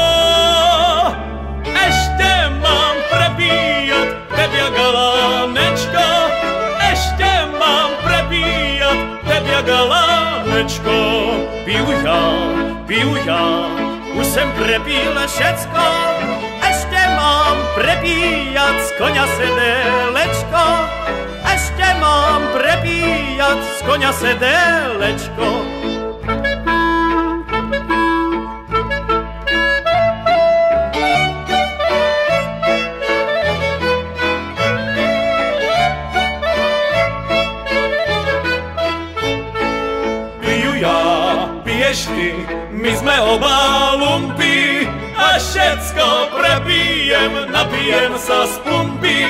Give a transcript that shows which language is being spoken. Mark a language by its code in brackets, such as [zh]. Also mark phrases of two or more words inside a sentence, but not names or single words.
[cs] ještě mám prepíjat tebě galánečko, ještě mám prepíjat tebě galánečko. Piju já, už jsem prepil všecko, ještě mám prepíjat z koňa sedélečko. [sk] Ešte mám prepíjať z koňa sedélečko. Piju ja, piješ ty, my sme oba lumpy, a všetko prepijem, napijem sa z pumpy.